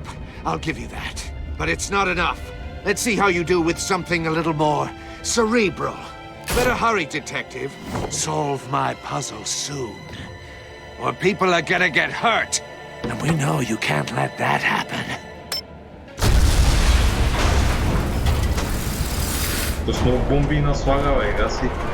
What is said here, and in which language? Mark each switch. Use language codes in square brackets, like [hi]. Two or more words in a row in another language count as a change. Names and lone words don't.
[en] I'll give you that. But it's not enough. Let's see how you do with something a little more cerebral. Better hurry, detective. Solve my puzzle soon. Or people are gonna get hurt. And we know you can't let that happen. [bg] То снова бомби наслага, бе, гаси.